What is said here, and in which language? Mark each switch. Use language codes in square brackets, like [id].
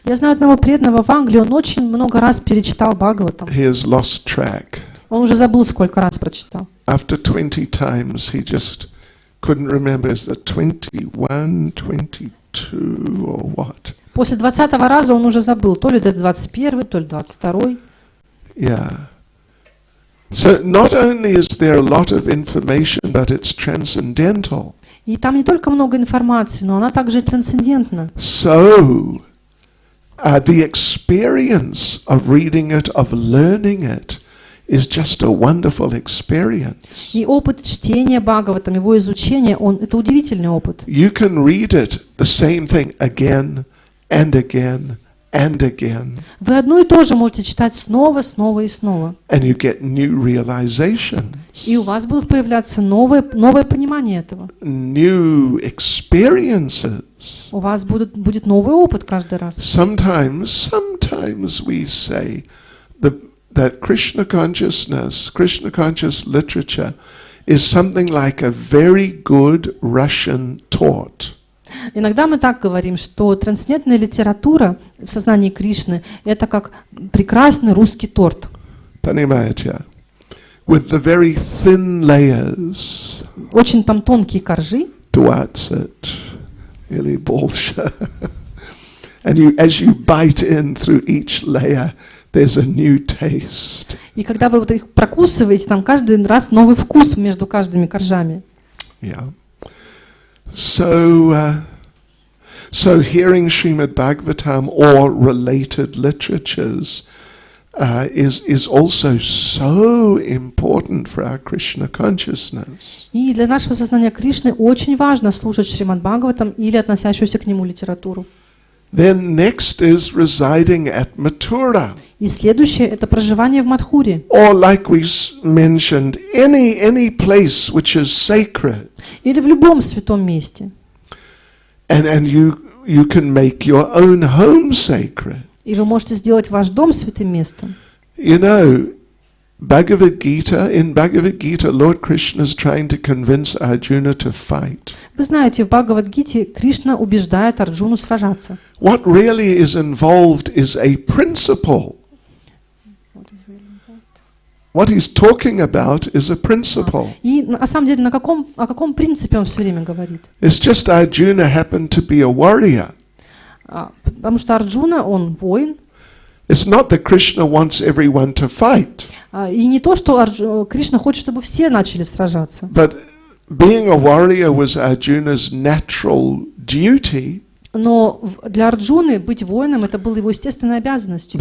[ru] Я знаю одного преданного в Англии, он очень много раз перечитал Бхагаватам. [en] He has lost track. Он уже забыл, сколько раз прочитал. After 20 times, he just couldn't remember. Is that 21, 22 or what? [ru] После 20-го раза он уже забыл, то ли это 21-й, то ли 22-й. [en] Yeah. So not only is there a lot of information, but it's transcendental. [ru] И там не только много информации, но она также и трансцендентна. [en] So the experience of reading it, of learning it, is just a wonderful experience. [ru] И опыт чтения Бхагаватам, его изучения, это удивительный опыт. [en] You can read it, the same thing, again and again and again. [ru] Вы одно и то же можете читать снова, снова и снова. [en] And you get new realizations. [ru] И у вас будут появляться новое понимание этого. [en] New experiences. [ru] У вас будет новый опыт каждый раз. [en] Sometimes we say that Krishna consciousness, Krishna conscious literature is something like a very good Russian torte. [ru] Иногда мы так говорим, что трансцендентная литература в сознании Кришны – это как прекрасный русский торт. Понимаете? [en] With the very thin layers. [ru] Очень там тонкие коржи. 20 или больше. [en] And as you bite in through each layer, there's a new taste. [ru] И когда вы вот их прокусываете, там каждый раз новый вкус между каждыми коржами. [en] Yeah. So hearing Srimad Bhagavatam or related literatures is also so important for our Krishna consciousness. [ru] И для нашего сознания Кришны очень важно слушать Шримад Бхагаватам или относящуюся к нему литературу. [en] Then next is residing at Mathura. [ru] И следующее – это проживание в Мадхуре. [en] Or like we mentioned, any place which is sacred. [ru] Или в любом святом месте. [en] And you can make your own home sacred. [ru] И вы можете сделать ваш дом святым местом. [en] You know, in Bhagavad Gita, Lord Krishna is trying to convince Arjuna to fight. [ru] Вы знаете, в Бхагавад-гите Кришна убеждает Арджуну сражаться. [en] What really is involved is a principle. What he's talking about is a principle. [ru] И на самом деле, о каком принципе он все время говорит? [en] It's just Arjuna happened to be a warrior. [ru] Потому что Арджуна, он воин. [en] It's not that Krishna wants everyone to fight. [ru] И не то, что Кришна хочет, чтобы все начали сражаться. [en] But being a warrior was Arjuna's natural duty. [ru] Но для Арджуны быть воином это было его естественной обязанностью.